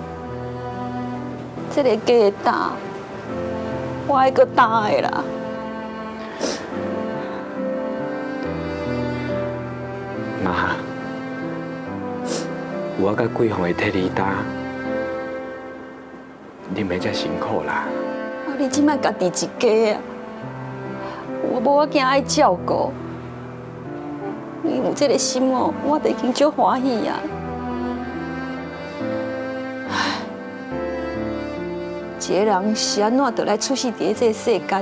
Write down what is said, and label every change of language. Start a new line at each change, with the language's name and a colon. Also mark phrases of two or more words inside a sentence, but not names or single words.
Min Nan Chinese: 这个家的担，我还阁担的啦。妈，我甲桂凤会替你担，你免再辛苦啦。啊，你即摆家己一家啊，我无我囝爱照顾，你有这个心哦，我就已经足欢喜啊。唉，一个人是安怎，就来出世伫这个世间。